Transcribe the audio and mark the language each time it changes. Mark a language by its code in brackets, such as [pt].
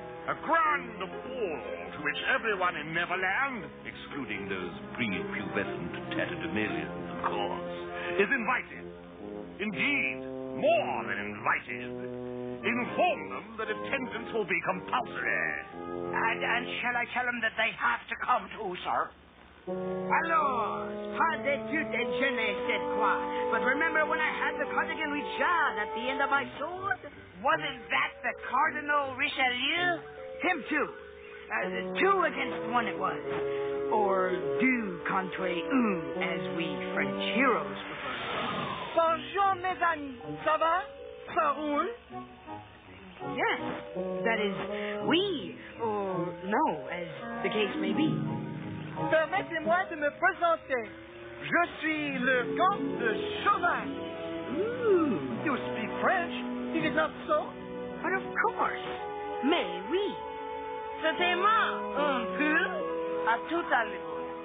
[en] A grand ball to which everyone in Neverland, excluding those prepubescent tatterdemalions, of course, is invited. Indeed, more than invited. Inform them that attendance will be compulsory. And shall I tell them that they have to come too, sir? [fr] Alors, pas d'étude et je ne sais quoi. [en] But remember when I had the cardigan Richard at the end of my sword? Wasn't that the Cardinal Richelieu? Him too. 2 against 1 it was. Or [fr] deux contre un, [en] as we French heroes prefer. [fr] Bonjour, mes amis. Ça va? Ça roule? [en] Yes, that is, oui, or no, as the case may be. [fr] Permettez-moi de me présenter. Je suis le Count De Chauvin. Ooh, [en] You speak French, is it not so? but of course. [fr] Mais oui. C'est moi, un peu, à tout à l'heure.